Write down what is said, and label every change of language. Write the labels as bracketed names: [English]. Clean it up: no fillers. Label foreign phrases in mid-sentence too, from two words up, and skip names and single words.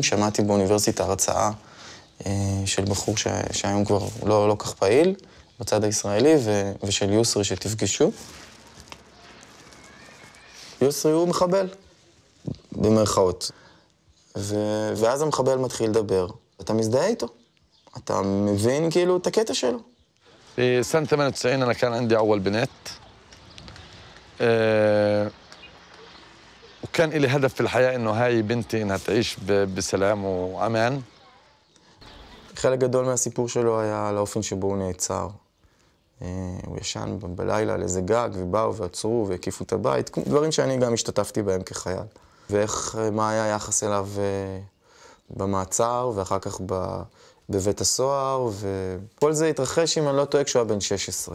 [Hebrew] שמעתי באוניברסיטה הרצאה של בחור שהיום כבר לא כך פעיל, בצד הישראלי, ושל יוסרי שתפגשו. יוסרי הוא מחבל, במרכאות. ואז המחבל מתחיל לדבר. אתה מזדהה איתו. אתה מבין כאילו את הקטע שלו. [Arabic] בשנת 98 أنا كان عندي أول بنت. وكان لي هدف في الحياة إنه هاي بنتي إنها تعيش بسلام وأمان. [Hebrew] חלק גדול מהסיפור שלו היה על האופן שבו הוא נעצר. הוא ישן בלילה על איזה גג, ובאו ועצרו והקיפו את הבית, דברים שאני גם השתתפתי בהם כחייל. מה היה היחס אליו במעצר, ואחר כך בבית הסוהר, וכל זה התרחש, אם אני לא טועה, כשהוא היה בן 16.